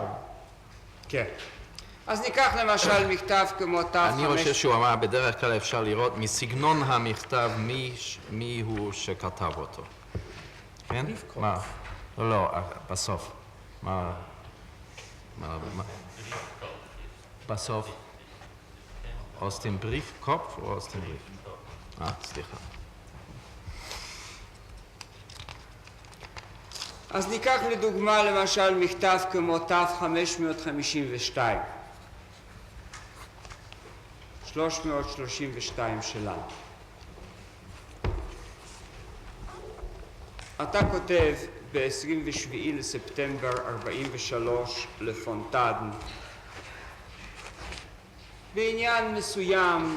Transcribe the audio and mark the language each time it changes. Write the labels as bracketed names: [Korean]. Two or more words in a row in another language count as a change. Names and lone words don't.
[Hebrew] כן. אז ניקח למשל מכתב כמו תו 5... אני חושב שהוא אמר, בדרך כלל אפשר לראות מסגנון המכתב מי הוא שכתב אותו. כן? מה? לא, בסוף. מה? בסוף. [German] aus dem Briefkopf או aus dem Brief? [Hebrew] סליחה. אז ניקח לדוגמה למשל מכתב כמו תו 552. 332 שלנו. אתה כותב ב-27 לספטמבר 43 לפונטדן בעניין מסוים